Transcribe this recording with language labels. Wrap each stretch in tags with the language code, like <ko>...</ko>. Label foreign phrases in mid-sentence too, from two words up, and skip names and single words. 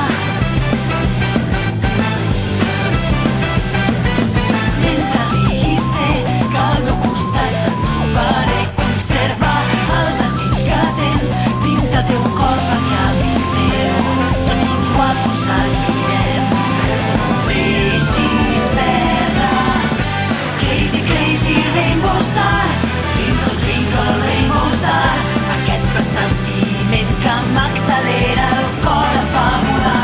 <ca>Mentre diguis sé que al meu costat et trobaré, conserva el desig que tens dins el teu cor, perquè amic meu, tots junts ho aconseguirem. No deixis perdre.</ca> <en>Crazy, crazy rainbow star, twinkle, twinkle rainbow star,</en> <ca>aquest pressentiment que m'accelera el cor a fa volar.</ca>